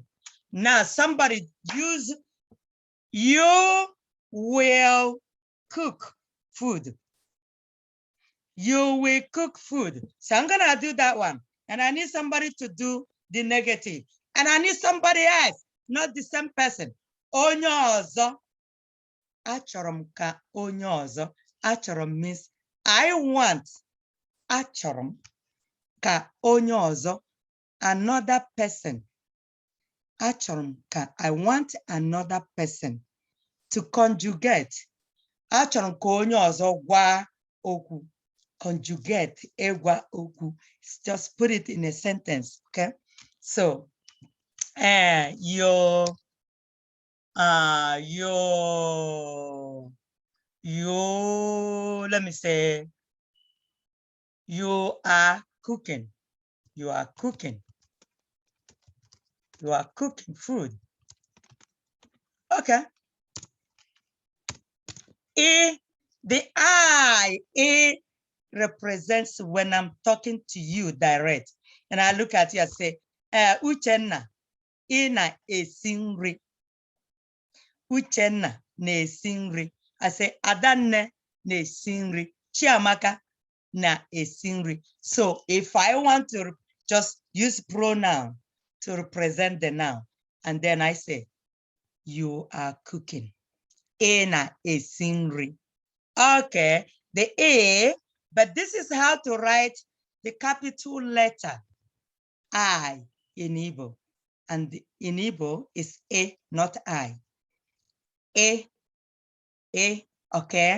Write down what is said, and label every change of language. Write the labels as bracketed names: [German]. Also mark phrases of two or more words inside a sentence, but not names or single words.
[English] Now, somebody use, you will cook food. You will cook food. So I'm gonna do that one. And I need somebody to do the negative. And I need somebody else, not the same person. [Igbo] Onye ọzọ. Achọrọ m ka onye ọzọ. Achọrọ m [English] means I want. [Igbo] Achọrọ m ka onye ọzọ. [English] Another person. [Igbo] Achọrọ m ka, [English] I want another person to conjugate. [Igbo] Achọrọ m ka onye ọzọ gwa okwu. Conjugate, egwa okwu. [English] Just put it in a sentence, okay? So, let me say, you are cooking. You are cooking. You are cooking food. Okay. The I represents when I'm talking to you direct. And I look at you and say, [Igbo] Uchenna, ina esi nri. Uchenna na-esi nri. [English] I say, [Igbo] Adanne na-esi nri. Chiamaka na-esi nri. [English] So if I want to just use pronoun to represent the noun, and then I say, you are cooking. [Igbo] Ina esi nri. [English] Okay, the A, but this is how to write the capital letter I in Igbo. And in Igbo is A, not I. A, okay?